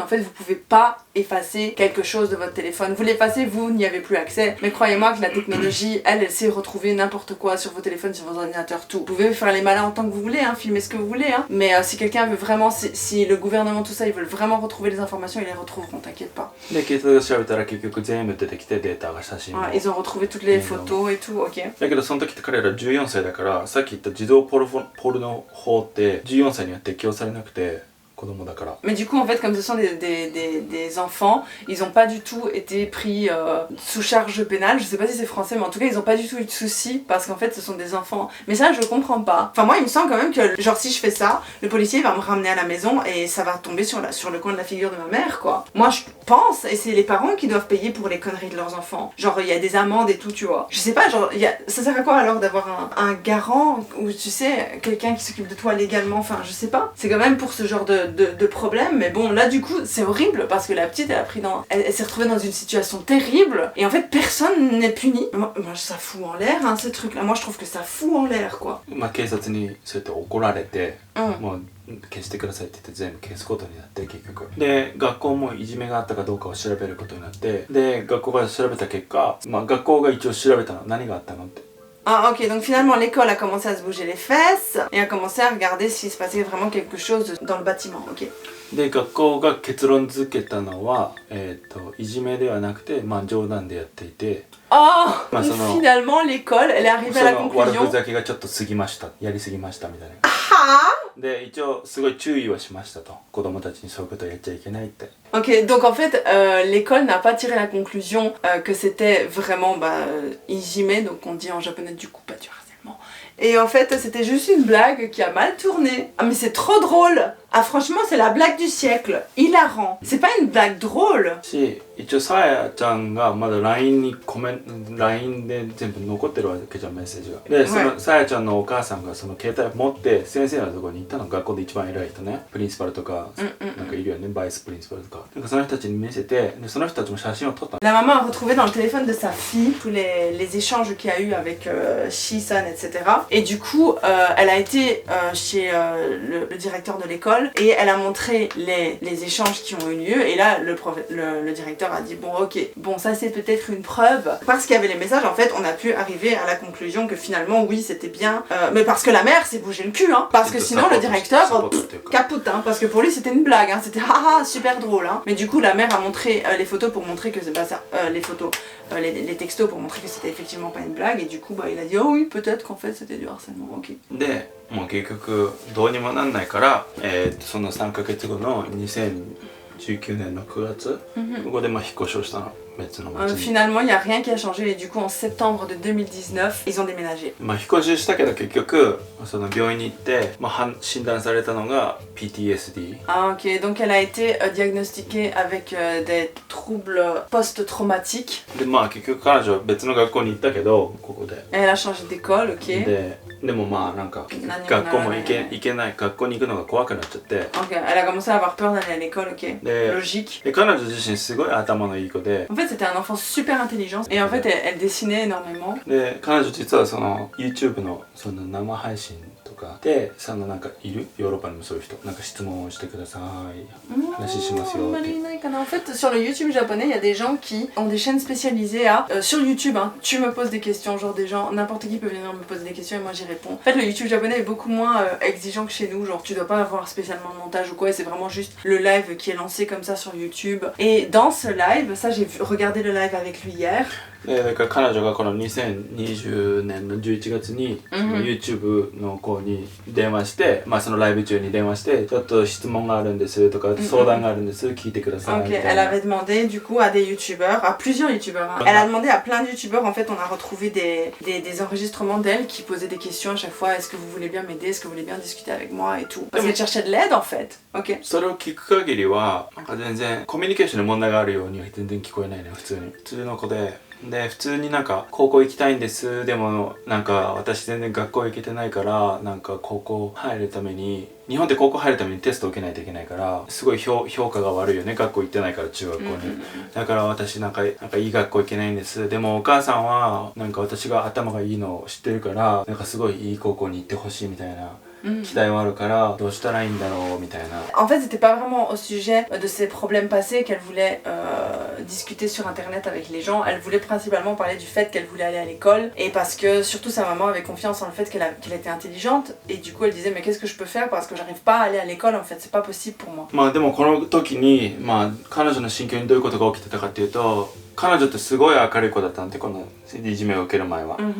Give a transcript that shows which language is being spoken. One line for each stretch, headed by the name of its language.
French: En fait, vous pouvez pas effacer quelque chose de votre téléphone. Vous l'effacez, vous n'y avez plus accès. Mais croyez-moi que la technologie, elle sait retrouver n'importe quoi sur vos téléphones, sur vos ordinateurs, tout. Vous pouvez faire les malins en tant que vous voulez, hein, filmer ce que vous voulez. Hein. Mais si quelqu'un veut vraiment, si le gouvernement, tout ça, ils veulent vraiment retrouver les informations, ils les retrouveront, t'inquiète pas.
Japanese: で警察が調べたら結局全部出てきてデータが写真も、
French: Ouais, ils ont retrouvé toutes les photos et tout, ok.
Japanese: だけどその時って彼ら14歳だからさっき言った児童ポルノ法って14歳には適用されなくて子供だから。
French: Mais du coup, en fait, comme ce sont des enfants, ils ont pas du tout été pris sous charge pénale. Je sais pas si c'est français, mais en tout cas, ils ont pas du tout eu de soucis parce qu'en fait, ce sont des enfants. Mais ça, je comprends pas. Enfin, moi, il me semble quand même que, genre, si je fais ça, le policier va me ramener à la maison et ça va tomber sur le coin de la figure de ma mère, quoi. Moi, je pense, et c'est les parents qui doivent payer pour les conneries de leurs enfants. Genre, il y a des amendes et tout, tu vois. Je sais pas, genre, ça sert à quoi alors d'avoir un garant ou, tu sais, quelqu'un qui s'occupe de toi légalement. Enfin, je sais pas. C'est quand même pour ce genre de problème, mais bon, là du coup c'est horrible parce que la petite elle s'est retrouvée dans une situation terrible et en fait personne n'est puni. Moi ça fout en l'air hein, ce truc là, moi je trouve que ça fout en l'air quoi.
Japanese: まあ警察にそうやって怒られて、もう消してくださいって言って全部消すことになって結局で学校もいじめがあったかどうかを調べることになってで学校が調べた結果、まあ学校が一応調べたの何があったのって
French: Ah ok, donc finalement l'école a commencé à se bouger les fesses et a commencé à regarder s'il se passait vraiment quelque chose dans le bâtiment, ok.
Japanese: で学校が結論付けたのは、いじめではなくて、まあ、冗談でやっていて Oh, bah,
French: finalement l'école elle est arrivée à la conclusion.
Japanese: 悪ふざけがちょっと過ぎましたやりすぎましたみたいな で一応すごい注意はしましたと子供たちにそういうことをやっちゃいけないって
French: Ok, donc en fait, l'école n'a pas tiré la conclusion que c'était vraiment ijime, donc on dit en japonais du coup pas du harcèlement. Et en fait, c'était juste une blague qui a mal tourné. Ah mais c'est trop drôle. Ah franchement, c'est la blague du siècle. Hilarant. C'est pas une blague drôle.
Japanese: し一応さやちゃんがまだ LINE にLINE で全部残ってるわけじゃんメッセージがでそのさやちゃんのお母さんがその携帯持って先生のところに行ったの学校で一番偉い人ねプリンシパルとかなんかいるよねバイスプリンシパルとかなんかその人たちに見せてでその人たちも写真を撮った
French: La maman a retrouvé dans le téléphone de sa fille tous les échanges qu'il y a eu avec Shi-san, etc. Et du coup, elle a été chez le directeur de l'école et elle a montré les échanges qui ont eu lieu et là le directeur a dit bon ok, bon ça c'est peut-être une preuve. Parce qu'il y avait les messages en fait on a pu arriver à la conclusion que finalement oui c'était bien. Mais parce que la mère s'est bougé le cul hein. Parce que sinon le directeur capote hein. Parce que pour lui c'était une blague hein. C'était haha super drôle hein. Mais du coup la mère a montré les photos pour montrer que c'est pas ça. Les photos, les textos pour montrer que c'était effectivement pas une blague et du coup il a dit oh oui peut-être qu'en fait c'était du harcèlement ok.
Japanese: でもう結局どうにもなんないから、その3ヶ月後の2019年の9月、ここでまあ引っ越しをしたの別の町に。
French: Finalement, il n'y a rien qui a changé et du coup en septembre de 2019, ils ont déménagé.
Japanese: まあ引っ越ししたけど結局その病院に行って、まあ、診断されたのが PTSD.
French: Ah ok, donc elle a été diagnostiquée avec des troubles post-traumatiques.
Japanese: でまあ結局彼女は別の学校に行ったけどここで。
French: Elle a changé d'école, ok.
Japanese: でもまあなんか学校も行けない学校に行くのが怖くなっちゃって。
French: Ok, elle a commencé à avoir peur d'aller à l'école, ok. Logique.
Japanese: で彼女自身すごい頭のいい子で。
French: En fait, c'était un enfant super intelligent et en fait, elle dessinait énormément.
Japanese: で彼女実はその YouTube のその生配信とかでそのなんかいるヨーロッパにもそういう人なんか質問をしてください話しますよって。
French: En fait, sur le YouTube japonais, il y a des gens qui ont des chaînes spécialisées à sur YouTube. Hein, tu me poses des questions, genre des gens, n'importe qui peut venir me poser des questions et moi j'y réponds. En fait, le YouTube japonais est beaucoup moins exigeant que chez nous. Genre, tu dois pas avoir spécialement de montage ou quoi. C'est vraiment juste le live qui est lancé comme ça sur YouTube. Et dans ce live, ça j'ai regardé le live avec lui hier.
Japanese: だから彼女がこの2020年の11月に、YouTube の子に電話して、まあそのライブ中に電話してちょっと質問があるんですとか、相談があるんです聞いてくださいみたいな。
French: Elle avait demandé du coup à des youtubeurs, à plusieurs youtubeurs. Hein. Elle a demandé à plein de youtubeurs. En fait, on a retrouvé des enregistrements d'elle qui posaient des questions à chaque fois. Est-ce que vous voulez bien m'aider? Est-ce que vous voulez bien discuter avec moi et tout? Parce qu'elle cherchait de l'aide en fait. Ok.
Japanese: それを聞く限りは全然コミュニケーションに問題があるようには全然聞こえないね普通の子で。で普通になんか高校行きたいんです、でもなんか私全然学校行けてないからなんか高校入るために日本って高校入るためにテストを受けないといけないからすごい評価が悪いよね、学校行ってないから中学校に、だから私なんかいい学校行けないんです、でもお母さんはなんか私が頭がいいのを知ってるからなんかすごいいい高校に行ってほしいみたいな期待はあるからどうしたらいいんだろうみたいな。
French: En fait, c'était pas vraiment au sujet de ses problèmes passés qu'elle voulait discuter sur internet avec les gens. Elle voulait principalement parler du fait qu'elle voulait aller à l'école et parce que surtout sa maman avait confiance en le fait qu'elle était intelligente et du coup elle disait mais qu'est-ce que je peux faire parce que j'arrive pas à aller à l'école en fait, c'est pas possible pour moi.
Japanese: まあでもこの時に彼女の心境にどういうことが起きてたかっていうと、彼女ってすごい明るい子だったんで、このいじめを受ける前は。